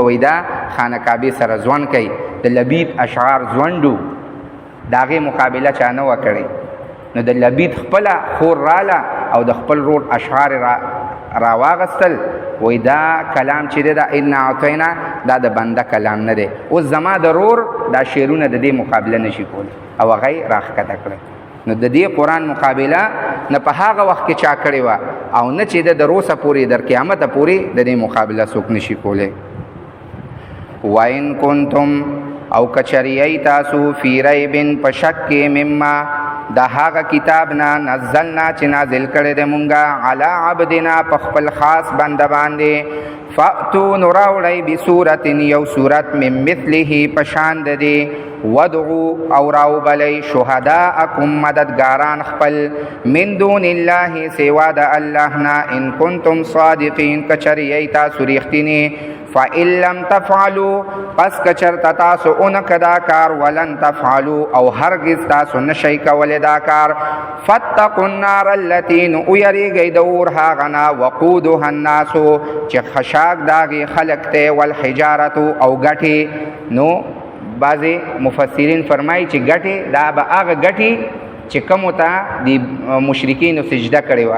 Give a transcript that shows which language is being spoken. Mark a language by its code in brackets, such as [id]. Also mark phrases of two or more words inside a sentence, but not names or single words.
[ps] وایي دا خانه کعبې سره ځوند کوي د لبید اشعار ځونډو د هغې مقابله چا نه وه کړې نو د لبید خپله خور راله او د خپل رور اشعار راواغستل وایي دا کلام چې دی دا [ar] انا اعطینا [ps] دا د بنده کلام نه دی اوس زما د رور دا شعرونه د دې مقابله نشي کولی او هغه یې راښکته کړی نو د دې قرآن مقابله نه په هغه وخت کې چا کړې وه او نه چې د روسه پورې در قیامته پورې د دې مقابله څوک نشي کولی [ar] وَإِن كُنتُمْ [ps] او کچریئی تاسو [ar] فی ریبن [ps] په شک کې مما د هغه کتاب نه نزلنا چې نازل کړی دی مونږه [ar] علی عبدنا [ps] په خپل خاص بنده باندې فأتو نو راوړئ بصورت یو صورت [ar] من مثله [ps] په شان د دې ودعو او راوبلئ شهداءکم مددګاران خپل [ar] من دون الله [ps] سوا د الله نه [ar] ان کنتم صادقین [ps] کچریئی تاسو ریښتینې [ar] فَإِن لَمْ تَفْعَلُوا [ps] پس کچرتا تاسو اونک دا کار [ar] ولن تفعلوا [ps] او هرگز تاسو نشی کولی دا کار [ar] فَاتَّقُوا النَّارَ الَّتِي [ps] نو یریږئ د اور هغه نه [ar] وقودها الناس [ps] چې خشاک داغې خلق ته والحجارة او ګټې نو بعضې مفسرین فرمایي چې ګټې دا به هغه ګټې چې کومو ته د مشرکینو سجده کړې وه